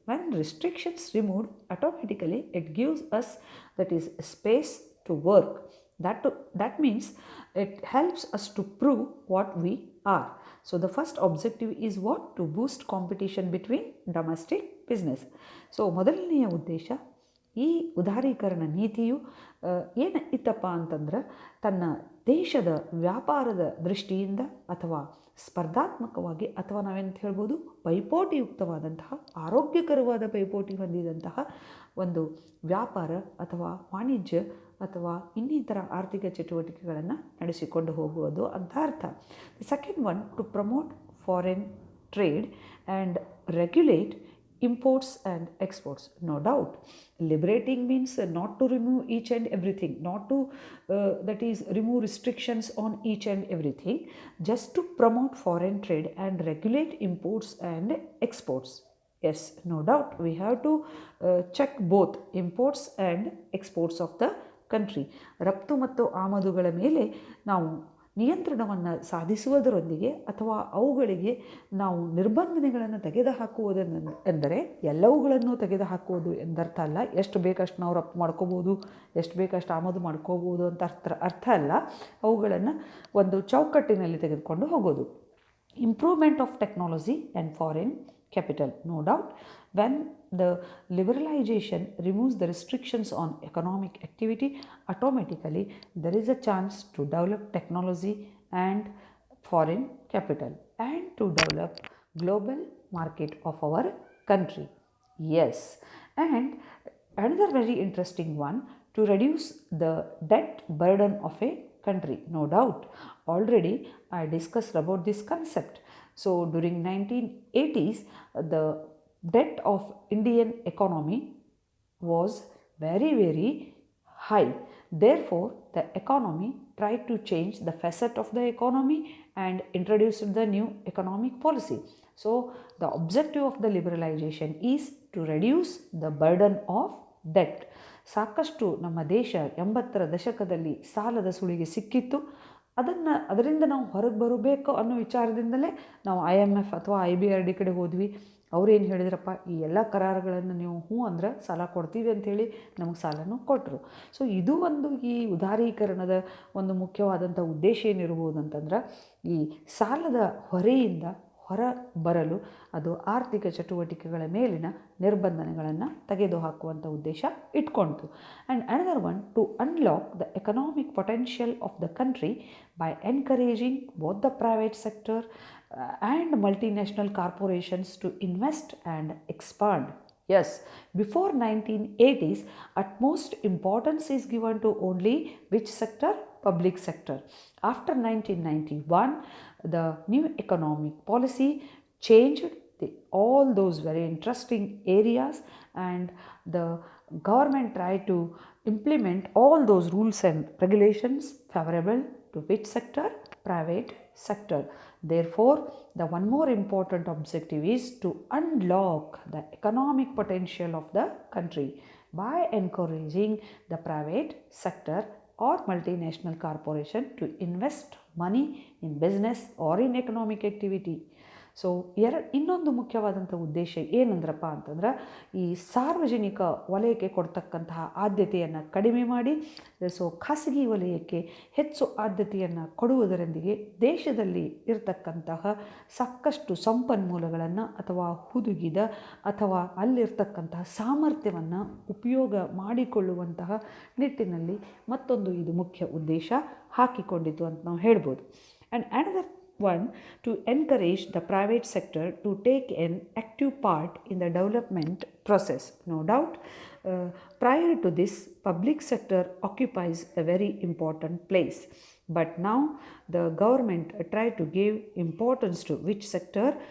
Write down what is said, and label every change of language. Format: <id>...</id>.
<en>When restrictions removed, automatically it gives us, that is, space to work. That means it helps us to prove what we are. So the first objective is what? To boost competition between domestic business.</en> <kn>So ಮೊದಲನೆಯ ಉದ್ದೇಶ, ಈ ಉದಾರೀಕರಣ ನೀತಿಯು ಏನು ಇತ್ತಪ್ಪ ಅಂತಂದ್ರೆ, ತನ್ನ ದೇಶದ ವ್ಯಾಪಾರದ ದೃಷ್ಟಿಯಿಂದ ಅಥವಾ ಸ್ಪರ್ಧಾತ್ಮಕವಾಗಿ ಅಥವಾ ನಾವೇಂತ ಹೇಳ್ಬೋದು ಪೈಪೋಟಿಯುಕ್ತವಾದಂತಹ, ಆರೋಗ್ಯಕರವಾದ ಪೈಪೋಟಿ ಹೊಂದಿದಂತಹ ಒಂದು ವ್ಯಾಪಾರ ಅಥವಾ ವಾಣಿಜ್ಯ ಅಥವಾ ಇನ್ನಿತರ ಆರ್ಥಿಕ ಚಟುವಟಿಕೆಗಳನ್ನು ನಡೆಸಿಕೊಂಡು ಹೋಗುವುದು ಅಂತ ಅರ್ಥ.</kn> <en>The second one, to promote foreign trade and regulate imports and exports. No doubt, liberating means not to remove each and everything, not to that is remove restrictions on each and everything, just to promote foreign trade and regulate imports and exports. Yes, no doubt, we have to check both imports and exports of the country.</en> <kn>ರಫ್ತು ಮತ್ತು ಆಮದುಗಳ ಮೇಲೆ ನಾವು ನಿಯಂತ್ರಣವನ್ನು ಸಾಧಿಸುವುದರೊಂದಿಗೆ ಅಥವಾ ಅವುಗಳಿಗೆ ನಾವು ನಿರ್ಬಂಧನೆಗಳನ್ನು ತೆಗೆದುಹಾಕುವುದನ್ನು ಎಂದರೆ ಎಲ್ಲವುಗಳನ್ನು ತೆಗೆದುಹಾಕುವುದು ಎಂದರ್ಥ ಅಲ್ಲ. ಎಷ್ಟು ಬೇಕಷ್ಟು ನಾವು ರಫ್ತು ಮಾಡ್ಕೋಬೋದು, ಎಷ್ಟು ಬೇಕಷ್ಟು ಆಮದು ಮಾಡ್ಕೋಬೋದು ಅಂತ ಅರ್ಥ ಅಲ್ಲ. ಅವುಗಳನ್ನು ಒಂದು ಚೌಕಟ್ಟಿನಲ್ಲಿ ತೆಗೆದುಕೊಂಡು ಹೋಗೋದು.</kn> <en>Improvement of technology and foreign capital. No doubt, when the liberalization removes the restrictions on economic activity, automatically there is a chance to develop technology and foreign capital and to develop global market of our country. Yes, and another very interesting one, to reduce the debt burden of a country. No doubt, already I discussed about this concept. So during 1980s, the debt of Indian economy was very, very high. Therefore, the economy tried to change the facet of the economy and introduced the new economic policy. So the objective of the liberalization is to reduce the burden of debt.</en> <kn>ಸಾಕಷ್ಟು ನಮ್ಮ ದೇಶ 80ರ ದಶಕದಲ್ಲಿ ಸಾಲದ ಸುಳಿಗೆ ಸಿಕ್ಕಿತ್ತು. ಅದರಿಂದ ನಾವು ಹೊರಗೆ ಬರಬೇಕು ಅನ್ನೋ ವಿಚಾರದಿಂದಲೇ ನಾವು IMF ಅಥವಾ IBRD ಕಡೆ ಹೋದ್ವಿ. ಅವ್ರೇನು ಹೇಳಿದ್ರಪ್ಪ, ಈ ಎಲ್ಲ ಕರಾರುಗಳನ್ನು ನೀವು ಹ್ಞೂ ಅಂದ್ರೆ ಸಾಲ ಕೊಡ್ತೀವಿ ಅಂಥೇಳಿ ನಮಗೆ ಸಾಲನೂ ಕೊಟ್ಟರು. ಸೊ ಇದು ಒಂದು ಈ ಉದಾರೀಕರಣದ ಒಂದು ಮುಖ್ಯವಾದಂಥ ಉದ್ದೇಶ ಏನಿರ್ಬೋದು ಅಂತಂದ್ರೆ, ಈ ಸಾಲದ ಹೊರೆಯಿಂದ ಹೊರ ಬರಲು, ಅದು ಆರ್ಥಿಕ ಚಟುವಟಿಕೆಗಳ ಮೇಲಿನ ನಿರ್ಬಂಧನೆಗಳನ್ನು ತೆಗೆದುಹಾಕುವಂಥ ಉದ್ದೇಶ ಇಟ್ಕೊಳ್ತು.</kn> <en>And another one, to unlock the economic potential of the country by encouraging both the private sector and multinational corporations to invest and expand. Yes, before 1980s, utmost importance is given to only which sector? Public sector. After 1991, the new economic policy changed all those very interesting areas, and the government try to implement all those rules and regulations favorable to which sector? Private sector. Therefore, the one more important objective is to unlock the economic potential of the country by encouraging the private sector or multinational corporation to invest money in business or in economic activity.</en> <kn>So ಇನ್ನೊಂದು ಮುಖ್ಯವಾದಂಥ ಉದ್ದೇಶ ಏನಂದ್ರಪ್ಪ ಅಂತಂದ್ರೆ, ಈ ಸಾರ್ವಜನಿಕ ವಲಯಕ್ಕೆ ಕೊಡ್ತಕ್ಕಂತಹ ಆದ್ಯತೆಯನ್ನು ಕಡಿಮೆ ಮಾಡಿ ಖಾಸಗಿ ವಲಯಕ್ಕೆ ಹೆಚ್ಚು ಆದ್ಯತೆಯನ್ನು ಕೊಡುವುದರೊಂದಿಗೆ ದೇಶದಲ್ಲಿ ಇರತಕ್ಕಂತಹ ಸಾಕಷ್ಟು ಸಂಪನ್ಮೂಲಗಳನ್ನು ಅಥವಾ ಹುದುಗಿದ ಅಥವಾ ಅಲ್ಲಿರ್ತಕ್ಕಂತಹ ಸಾಮರ್ಥ್ಯವನ್ನು ಉಪಯೋಗ ಮಾಡಿಕೊಳ್ಳುವಂತಹ ನಿಟ್ಟಿನಲ್ಲಿ ಮತ್ತೊಂದು ಇದು ಮುಖ್ಯ ಉದ್ದೇಶ ಹಾಕಿಕೊಂಡಿತು ಅಂತ ನಾವು ಹೇಳ್ಬೋದು.</kn> <en>And another one, to encourage the private sector to take an active part in the development process. No doubt, prior to this, public sector occupies a very important place. But now the government try to give importance to which sector?</en>